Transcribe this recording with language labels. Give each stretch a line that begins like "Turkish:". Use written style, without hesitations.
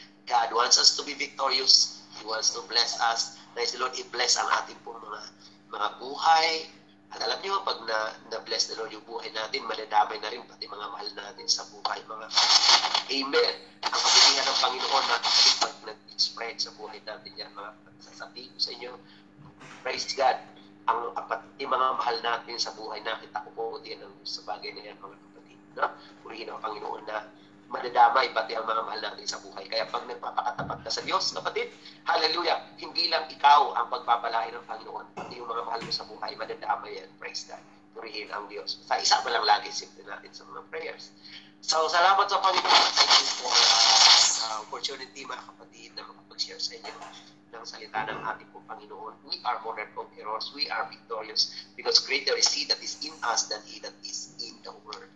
English: God wants us to be victorious. He wants to bless us. Praise the Lord,
Filipino: i-bless ang ating pong mga buhay. At alam niyo, pag na-bless the Lord yung buhay natin, madadamay na rin pati mga mahal natin sa buhay. Mga Amen. Ang kabutihan ng Panginoon, mga kapatid, pag nag-spread sa buhay natin yan, mga sasabihin ko sa inyo,
English: praise God,
Filipino: yung mga mahal natin sa buhay natin, takuputihan ng Diyos sa bagay na yan, mga kapatid. No? Purihin ang Panginoon na madadamay pati ang mga mahal natin sa buhay. Kaya pag nagpapakatapat ka sa Diyos, kapatid, hallelujah, hindi lang ikaw ang pagpapalain ng Panginoon, pati yung mga mahal mo sa buhay, madadamay yan.
English: Praise God.
Filipino: Purihin ang Diyos. Sa isa pa lang lagi, simple natin sa mga prayers. So, salamat sa Panginoon.
English: Thank you for opportunity,
Filipino: mga kapatid, na makapag-share sa inyo ng salita ng ating po Panginoon.
English: We are more than conquerors. We are victorious because greater is He that is in us than He that is in the world.